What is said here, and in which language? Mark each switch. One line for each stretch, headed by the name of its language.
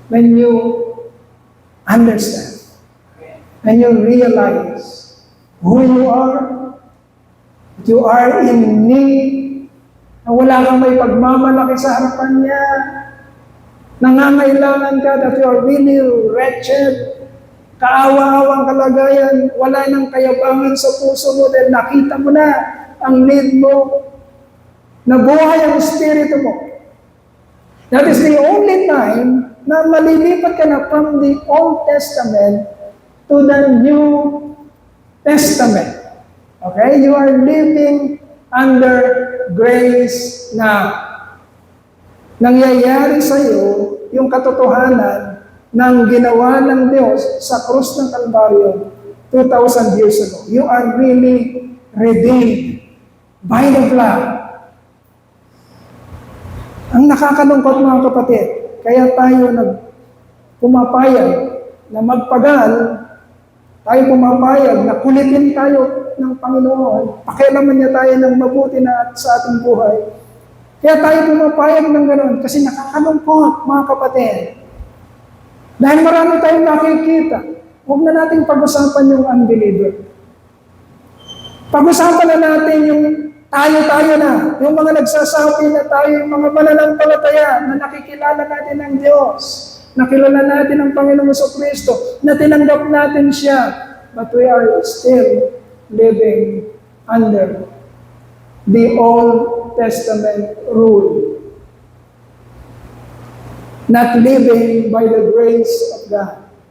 English: When you understand, when you realize who you are in need,
Filipino: na wala kang may pagmamalaki sa harapan niya, nangangailangan ka,
English: that you are really wretched,
Filipino: kaawa-awang kalagayan, wala nang kayabangan sa puso mo dahil nakita mo na ang need mo, nabuhay ang espiritu mo.
English: That is the only time
Filipino: na malilipat ka na
English: from the Old Testament to the New Testament. Okay? You are living under grace now.
Filipino: Nangyayari sa iyo yung katotohanan ng ginawa ng Diyos sa krus ng Kalbaryo 2,000 years ago.
English: You are really redeemed by the blood.
Filipino: Ang nakakalungkot, mga kapatid, kaya tayo pumapayag na magpagal, tayo pumapayag na kulitin tayo ng Panginoon, pakialaman niya tayo ng mabuti na sa ating buhay. Kaya tayo pumapayag ng ganoon kasi nakakalungkot, mga kapatid. Dahil marami tayong nakikita, huwag na nating pag-usapan yung unbeliever. Pag-usapan na natin yung tayo na, yung mga nagsasabi na tayo, yung mga mananampalataya na nakikilala natin ng Diyos, nakilala natin ang Panginoong Jesucristo, na tinanggap natin siya,
English: but we are still living under the Old Testament rule. Not living by the grace of God.